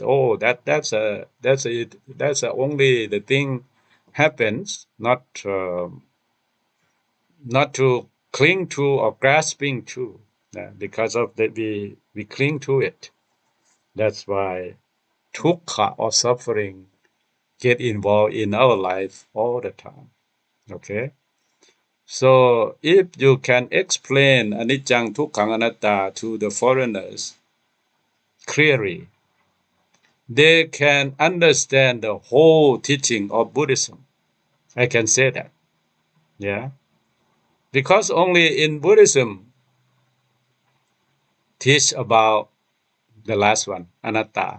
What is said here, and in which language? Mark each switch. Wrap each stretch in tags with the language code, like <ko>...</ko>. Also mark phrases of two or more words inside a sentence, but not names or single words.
<en>Oh, that's only the thing happens, not to cling to or grasping to, because of that we cling to it. That's why dukkha or suffering get involved in our life all the time. Okay. So if you can explain</en> <pi>anicca, dukkha, anatta</pi> <en>to the foreigners clearly, they can understand the whole teaching of Buddhism. I can say that. Yeah. Because only in Buddhism teach about the last one, anatta.</en>